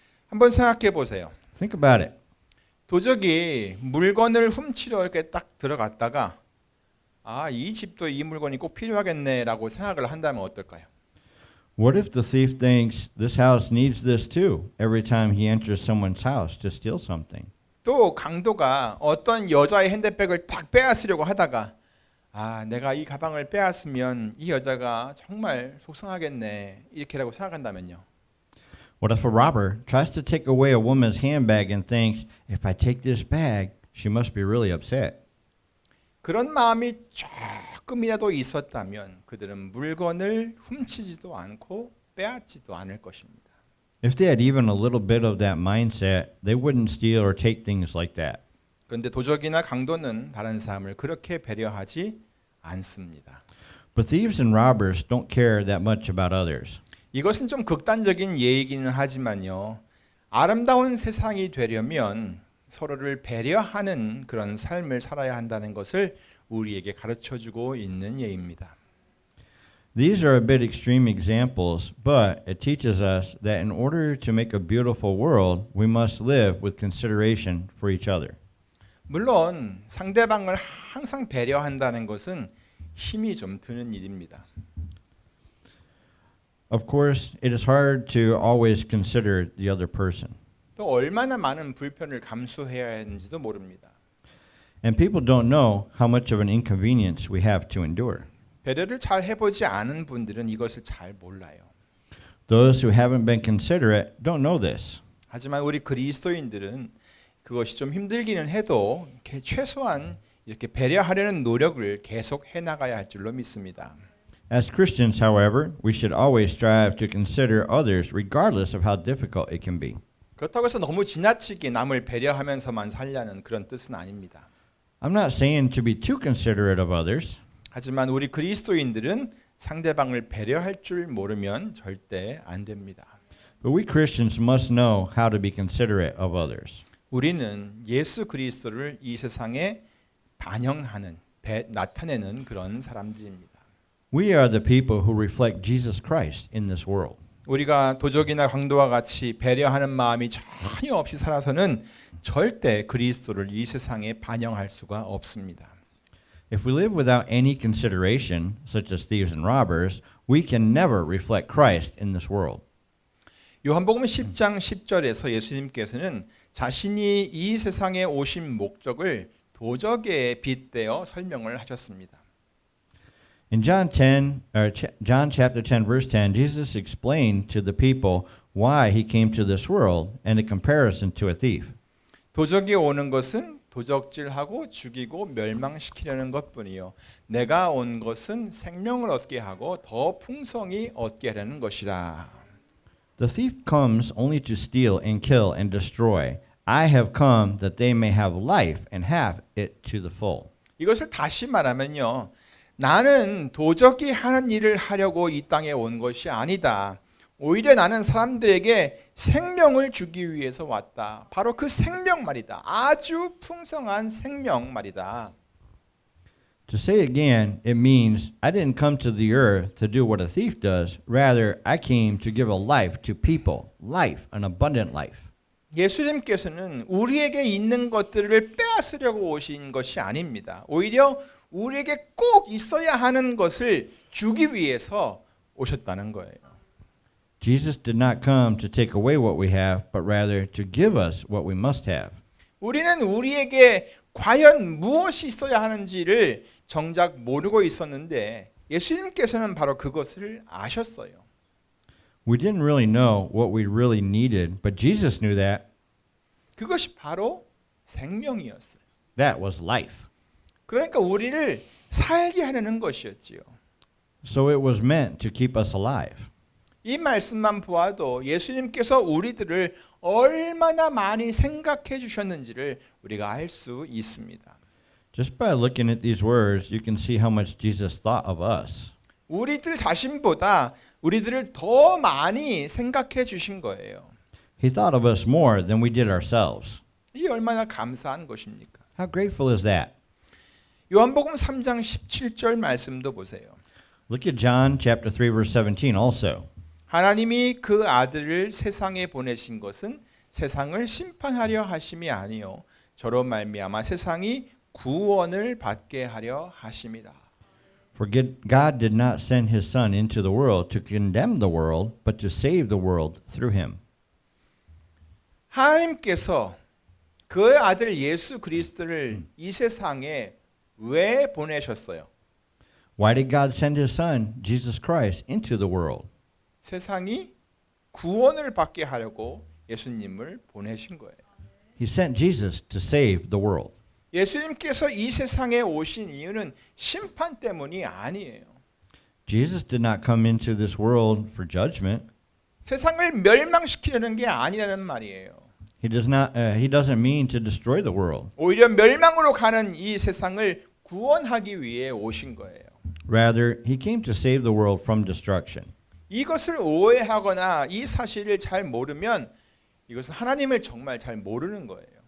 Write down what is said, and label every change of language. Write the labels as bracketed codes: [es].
[ko] 한번 생각해 보세요. [en] Think about it. [ko] 도적이 물건을 훔치러 이렇게 딱 들어갔다가 이 집도 이 물건이 꼭 필요하겠네라고 생각을 한다면 어떨까요? [en] What if the thief thinks this house needs this too every time he enters someone's house to steal something? [ko] 또 강도가 어떤 여자의 핸드백을 딱 빼앗으려고 하다가 내가 이 가방을 빼앗으면 이 여자가 정말 속상하겠네 이렇게라고 생각한다면요. [en] What if a robber tries to take away a woman's handbag and thinks, if I take this bag, she must be really upset? [ko] 그런 마음이 조금이라도 있었다면 그들은 물건을 훔치지도 않고 빼앗지도 않을 것입니다. [en] If they had even a little bit of that mindset, they wouldn't steal or take things like that. [ko] 그런데 도적이나 강도는 다른 사람을 그렇게 배려하지 않습니다. [en] But thieves and robbers don't care that much about others. [ko] 이것은 좀 극단적인 예이기는 하지만요. 아름다운 세상이 되려면 서로를 배려하는 그런 삶을 살아야 한다는 것을 우리에게 가르쳐주고 있는 예입니다. [en] These are a bit extreme examples, but it teaches us that in order to make a beautiful world, we must live with consideration for each other. [ko] 물론 상대방을 항상 배려한다는 것은 힘이 좀 드는 일입니다. [en] Of course, it is hard to always consider the other person. [ko] 또 얼마나 많은 불편을 감수해야 하는지도 모릅니다. [en] And people don't know how much of an inconvenience we have to endure. [ko] 배려를 잘 해보지 않은 분들은 이것을 잘 몰라요. [en] Those who haven't been considerate don't know this. [ko] 하지만 우리 그리스도인들은 그것이 좀 힘들기는 해도 최소한 이렇게 배려하려는 노력을 계속 해나가야 할 줄로 믿습니다. [en] As Christians, however, we should always strive to consider others regardless of how difficult it can be. [ko] 그렇다고 해서 너무 지나치게 남을 배려하면서만 살려는 그런 뜻은 아닙니다. [en] I'm not saying to be too considerate of others. [ko] 하지만 우리 그리스도인들은 상대방을 배려할 줄 모르면 절대 안 됩니다. [en] But we Christians must know how to be considerate of others. [ko] 우리는 예수 그리스도를 이 세상에 반영하는, 나타내는 그런 사람들입니다. [en] We are the people who reflect Jesus Christ in this world. [ko] 우리가 도적이나 강도와 같이 배려하는 마음이 전혀 없이 살아서는 절대 그리스도를 이 세상에 반영할 수가 없습니다. [en] If we live without any consideration, such as thieves and robbers, we can never reflect Christ in this world. [ko] 요한복음 10장 10절에서 예수님께서는 자신이 이 세상에 오신 목적을 도적에 빗대어 설명을 하셨습니다. [en] In John chapter 10, verse 10, Jesus explained to the people why he came to this world and a comparison to a thief. [ko] 도적이 오는 것은 도적질하고 죽이고 멸망시키려는 것뿐이요. 내가 온 것은 생명을 얻게 하고 더 풍성히 얻게 하려는 것이라. [en] The thief comes only to steal and kill and destroy. I have come that they may have life and have it to the full. [ko] 이것을 다시 말하면요. 나는 도적이 하는 일을 하려고 이 땅에 온 것이 아니다. 오히려 나는 사람들에게 생명을 주기 위해서 왔다. 바로 그 생명 말이다. 아주 풍성한 생명 말이다. [en] To say again, it means I didn't come to the earth to do what a thief does. Rather, I came to give a life to people, life, an abundant life. [ko] 예수님께서는 우리에게 있는 것들을 빼앗으려고 오신 것이 아닙니다. 오히려 우리에게 꼭 있어야 하는 것을 주기 위해서 오셨다는 거예요. [en] Jesus did not come to take away what we have, but rather to give us what we must have. [ko] 우리는 우리에게 과연 무엇이 있어야 하는지를 정작 모르고 있었는데 예수님께서는 바로 그것을 아셨어요. [en] We didn't really know what we really needed, but Jesus knew that. [ko] 그것이 바로 생명이었어요. [en] That was life. [ko] 그러니까 우리를 살게 하려는 것이었지요. [en] So it was meant to keep us alive. [ko] 이 말씀만 보아도 예수님께서 우리들을 얼마나 많이 생각해 주셨는지를 우리가 알 수 있습니다. [en] Just by looking at these words, you can see how much Jesus thought of us. [ko] 우리들 자신보다 우리들을 더 많이 생각해 주신 거예요. [en] He thought of us more than we did ourselves. [ko] 이게 얼마나 감사한 것입니까? [en] How grateful is that? [ko] 요한복음 3장 17절 말씀도 보세요. [en] Look at John chapter 3 verse 17 also. [ko] 하나님이 그 아들을 세상에 보내신 것은 세상을 심판하려 하심이 아니요 저로 말미암아 세상이 구원을 받게 하려 하심이라. [en] For God did not send his son into the world to condemn the world, but to save the world through him. [ko] 하나님께서 그 아들 예수 그리스도를 이 세상에 왜 보내셨어요? [en] Why did God send his son, Jesus Christ, into the world? [ko] 세상이 구원을 받게 하려고 예수님을 보내신 거예요. [en] He sent Jesus to save the world. [ko] 예수님께서 이 세상에 오신 이유는 심판 때문이 아니에요. [en] Jesus did not come into this world for judgment. [ko] 세상을 멸망시키려는 게 아니라는 말이에요. [en] He doesn't mean to destroy the world. [ko] 오히려 멸망으로 가는 이 세상을 구원하기 위해 오신 거예요. [en] Rather, he came to save the world from destruction. [ko] 이것을 오해하거나 이 사실을 잘 모르면 이것은 하나님을 정말 잘 모르는 거예요.